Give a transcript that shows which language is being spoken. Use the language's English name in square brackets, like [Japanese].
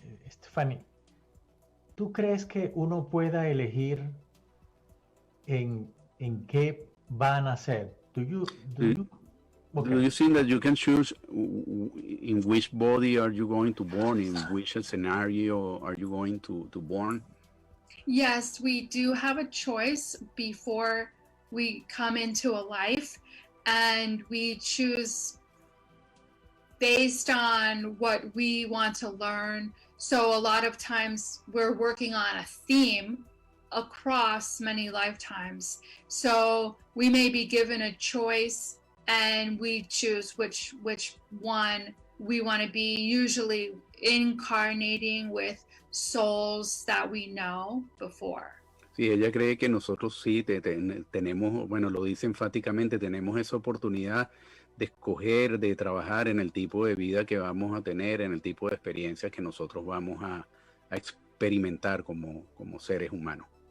[Spanish] Stephanie, ¿tú crees que uno pueda elegir en qué van a ser? [English] Do you think that you can choose in which body are you going to born, in which scenario are you going to born? Yes, we do have a choice before we come into a life, and we choose based on what we want to learn. So a lot of times we're working on a theme across many lifetimes. So we may be given a choice and we choose which one we want to be, usually incarnating with souls that we know before. [Spanish] Sí, ella cree que nosotros sí tenemos, bueno, lo dice enfáticamente, tenemos esa oportunidad de escoger, de trabajar en el tipo de vida que vamos a tener, en el tipo de experiencias que nosotros vamos a experimentar como seres humanos.